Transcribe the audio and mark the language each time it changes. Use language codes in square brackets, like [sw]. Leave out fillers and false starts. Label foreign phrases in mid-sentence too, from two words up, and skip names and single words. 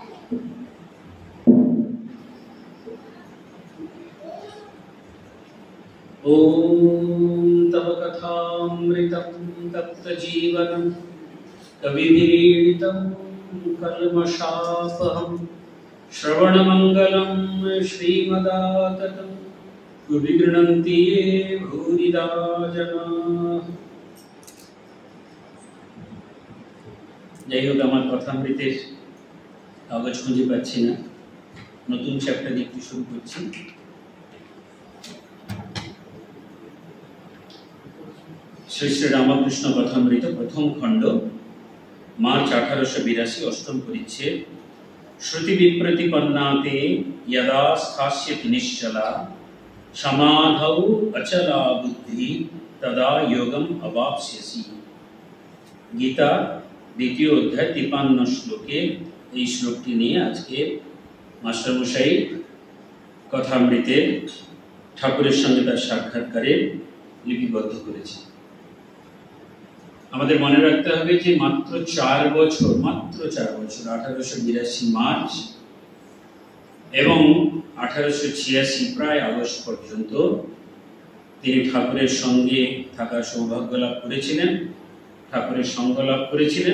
[sa] ओम तव कथामृतं तप्तजीवनं कविभिरीडितं कल्मषापहं श्रवणमंगलं श्रीमदाततं विगृह्णन्ति ये भूरिदा जनाः। [bn] যাই হোক, আমার কথামৃতের কাগজ খুঁজে পাচ্ছি না, নতুন চ্যাপ্টার লিখতে শুরু করছি। শ্রী শ্রী রামকৃষ্ণ কথামৃত প্রথম খণ্ড, মার্চ 1882, অষ্টম পরিচ্ছেদ। [sa] শ্রুতি বিপ্রতিপন্নাতে यदा स्थास्यति निश्चला समाधौ अचला बुद्धि तदा योगम अवाप्स्यसि। [bn] गीता দ্বিতীয় অধ্যায় 53 শ্লোকে এই শ্লোকটি নিয়ে আজকে মাস্টারমশাই কথামৃতে ঠাকুরের সঙ্গে তার সাক্ষাৎকারে লিপিবদ্ধ করেছে। আমাদের মনে রাখতে হবে যে মাত্র 4 বছর 1882 মার্চ এবং 1886 প্রায় আগস্ট পর্যন্ত তিনি ঠাকুরের সঙ্গে থাকার সৌভাগ্য লাভ করেছিলেন, ঠাকুরের সঙ্গ লাভ করেছিলেন।